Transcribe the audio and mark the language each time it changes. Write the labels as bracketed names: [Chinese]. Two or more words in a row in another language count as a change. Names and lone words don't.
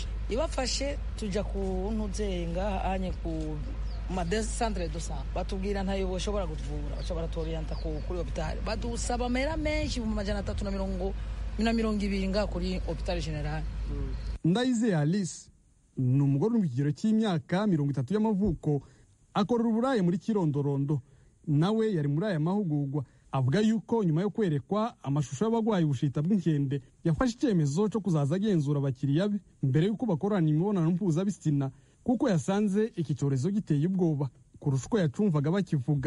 [Rundi] Ibafashe tuja ku ntuzenga anye ku [French] centre de santé, [Rundi] batubwira ntayo boshobora kutuvura, baca baratorienta kuri hopital, badusaba amahera menshi mu 320 nga kuri [French] hopital general. [Kinyarwanda] Ndayizeye Alice ni umugore uri mu kigero cy'imyaka 30 y'amavuko, akorera uburayi muri Kirondorondo. Nawe yari muri aya mahugurwa, avuga yuko nyuma yo kwerekwa amashusho y'abagwayi ubushita bw'inkende yafashe icyemezo cyo kuzaza agenzura abakiriya be mbere y'uko bakorana imibonano mpuzabitsina, kuko yasanze iki cyorezo giteye ubwoba kurusha uko yacumvaga bakivuga.